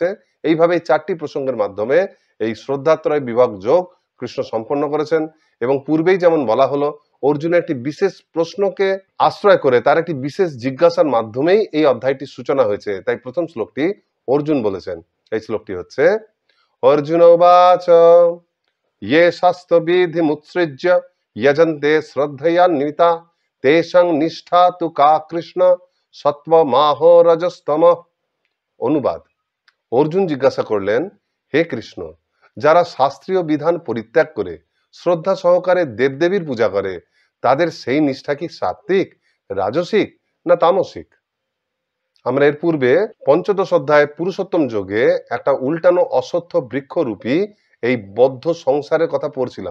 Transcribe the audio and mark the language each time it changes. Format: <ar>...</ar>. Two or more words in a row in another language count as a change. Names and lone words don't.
<bn>এইভাবে ৪টি প্রসঙ্গের মাধ্যমে এই শ্রদ্ধাত্রয় বিভাগ যোগ কৃষ্ণ সম্পন্ন করেছেন। এবং পূর্বেই যেমন বলা হলো, অর্জুনের একটি বিশেষ প্রশ্নকে আশ্রয় করে তার একটি বিশেষ জিজ্ঞাসার মাধ্যমেই এই অধ্যায়টির সূচনা হয়েছে। তাই প্রথম শ্লোকটি অর্জুন বলেছেন। এই শ্লোকটি হচ্ছে</bn> <sa>অর্জুন উবাচ ये शास्त्रविधिमुत्सृज्य यजन्ते श्रद्धयान्विता तेषां निष्ठा तु का कृष्ण सत्त्वमाहो रजस्तम।</sa> <bn>অনুবাদ: অর্জুন জিজ্ঞাসা করলেন, হে কৃষ্ণ, যারা শাস্ত্রীয় বিধান পরিত্যাগ করে শ্রদ্ধা সহকারে দেবদেবীর পূজা করে, তাদের সেই নিষ্ঠা কি সাত্ত্বিক, রাজসিক না তামসিক? আমরা এর পূর্বে পঞ্চদশ অধ্যায় পুরুষোত্তম যোগে একটা উল্টানো অশ্বত্থ বৃক্ষরূপী এই বদ্ধ সংসারের কথা পড়ছিলাম।</bn>